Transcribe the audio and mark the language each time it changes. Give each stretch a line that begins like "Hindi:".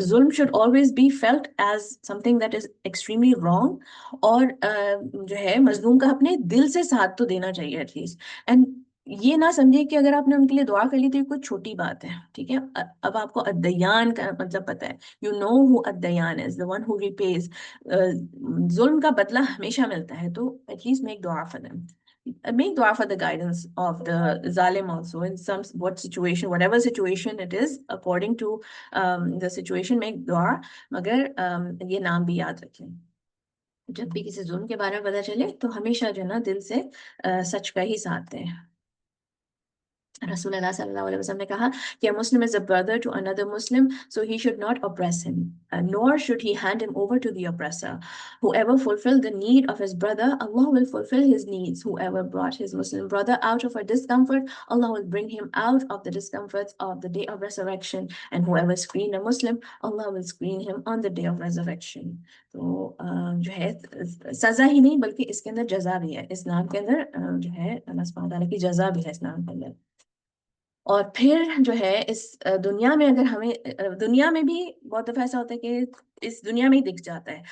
English: ظلم should always be felt as something that is extremely wrong,
Urdu: اور جو ہے مظلوم کا اپنے دل سے ساتھ تو دینا چاہیے
English: At least.
Urdu: اینڈ یہ نہ سمجھے کہ اگر آپ نے ان کے لیے دعا کر لی تو یہ کوئی چھوٹی بات ہے. ٹھیک ہے، اب آپ کو الدیان کا مطلب پتہ ہے.
English: You know ہو الدیان is, the one who repays.
Urdu: ظلم کا بدلہ ہمیشہ ملتا ہے، تو
English: at least make dua for them. Make dua for the guidance of the zalim also in some whatever situation it is, according to the situation, make dua.
Urdu: مگر یہ نام بھی یاد رکھیں. جب بھی کسی ظلم کے بارے میں پتہ چلے تو ہمیشہ جو ہے نا دل سے سچ کا ہی ساتھ دیں. رسول اللہ صلی اللہ علیہ وسلم نے کہا کہ
English: a Muslim is a brother to another Muslim, so he should not oppress him, nor should he hand him over to the oppressor. Whoever fulfilled the need of his brother, Allah will fulfill his needs. Whoever brought his Muslim brother out of a discomfort, Allah will bring him out of the discomforts of the day of resurrection. And whoever screened a Muslim, Allah will screen him on the day of resurrection.
Urdu: تو جو ہے سزا ہی نہیں بلکہ اس کے اندر جزا بھی ہے. اس نام کے اندر جو ہے اللہ سبحانہ تعالیٰ کی جزا بھی ہے اس نام کے اندر. اور پھر جو ہے اس دنیا میں، اگر ہمیں دنیا میں بھی بہت دفعہ ایسا ہوتا ہے کہ اس دنیا میں ہی دکھ جاتا ہے.